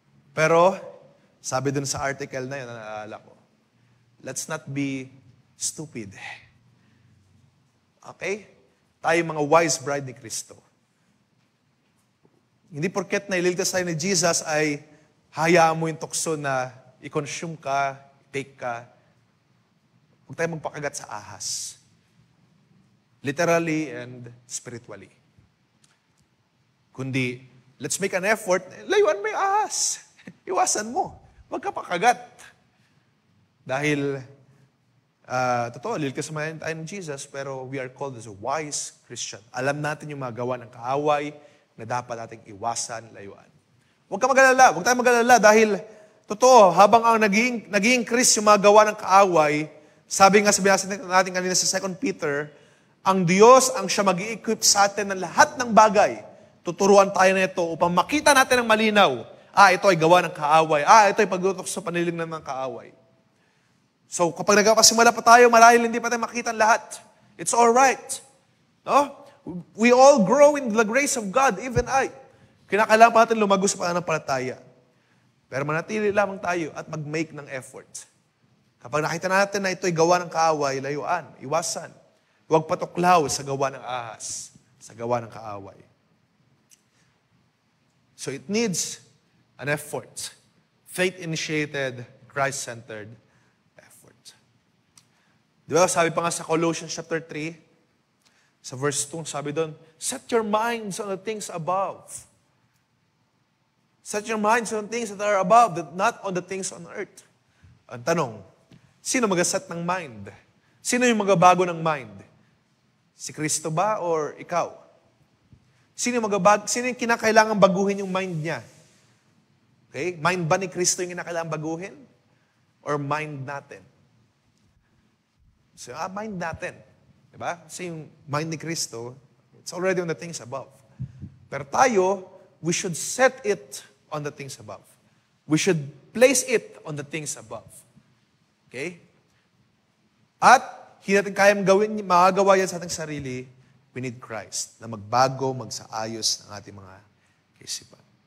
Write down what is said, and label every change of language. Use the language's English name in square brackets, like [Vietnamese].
[Filipino] Pero, sabi dun sa article na yun, naalala ko, [English] let's not be stupid. Okay? [Filipino] Tayo mga wise bride ni Kristo. Hindi porket na ililigtas tayo ni Jesus ay hayaan mo yung tukso na i-consume ka, take ka. Huwag tayo magpakagat sa ahas. [English] Literally and spiritually. [Filipino] Kundi, [English] let's make an effort, [Filipino] layuan mo yung ahas. Iwasan mo. Huwag ka pakagat. Dahil, totoo, liligtas naman tayo ng Jesus, pero [English] we are called as a wise Christian. [Filipino] Alam natin yung mga gawa ng kaaway na dapat nating iwasan, layuan. Huwag ka mag-alala. Huwag tayo mag-alala dahil, totoo, habang ang naging increase yung mga gawa ng kaaway, sabi natin kanina sa 2 Peter, ang Diyos ang siya mag-i-equip sa atin ng lahat ng bagay. Tuturuan tayo na ito upang makita natin ng malinaw. Ito ay gawa ng kaaway. Ito ay pagtutok sa panlilinlang ng kaaway. So, kapag nagpasimula pa tayo, marahil hindi pa tayo makita ang lahat. [English] It's all right. No? We all grow in the grace of God, even I. [Filipino] Kinakailangan pa natin lumago sa pananampalataya. Pero manatili lamang tayo at mag-make ng effort. Kapag nakita natin na ito'y gawa ng kaaway, layuan, iwasan. Huwag patuklaw sa gawa ng ahas, sa gawa ng kaaway. [English] So it needs an effort. Faith-initiated, Christ-centered effort. [Filipino] Di ba, sabi pa nga sa Colossians chapter 3, sa verse 2, sabi doon, [English] set your minds on the things above. Set your minds on the things that are above, not on the things on earth. [Filipino] Ang tanong, sino mag-set ng mind? Sino yung magabago ng mind? Si Kristo ba or ikaw? Sino yung kinakailangan baguhin yung mind niya? Okay? Mind ba ni Kristo yung kinakailangan baguhin? Or mind natin? So, mind natin. Diba? Kasi yung [English] mind ni Kristo, it's already on the things above. Pero tayo, we should set it on the things above. We should place it on the things above. Okay? [Filipino] At, hindi natin kayang makagawa yan sa ating sarili, [English] we need Christ [Filipino] na magbago, magsaayos ng ating mga kaisipan.